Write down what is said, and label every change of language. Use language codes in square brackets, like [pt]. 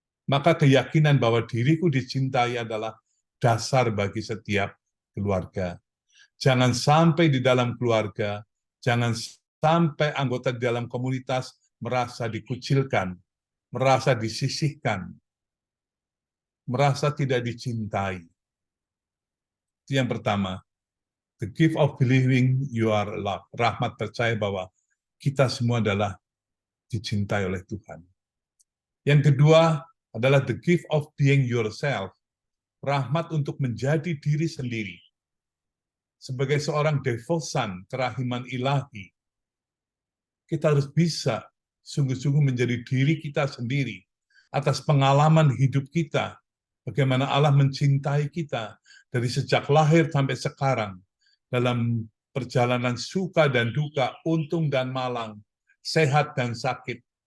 [id] Maka keyakinan bahwa diriku dicintai adalah dasar bagi setiap keluarga. Jangan sampai di dalam keluarga, jangan sampai anggota di dalam komunitas merasa dikucilkan, merasa disisihkan, merasa tidak dicintai. Itu yang pertama. [en] The gift of believing you are loved. [id] Rahmat percaya bahwa kita semua adalah dicintai oleh Tuhan. Yang kedua adalah [en] the gift of being yourself. [id] Rahmat untuk menjadi diri sendiri. Sebagai seorang devosan kerahiman ilahi, kita harus bisa sungguh-sungguh menjadi diri kita sendiri atas pengalaman hidup kita, bagaimana Allah mencintai kita dari sejak lahir sampai sekarang, dalam perjalanan suka dan duka, untung dan malang, sehat dan sakit.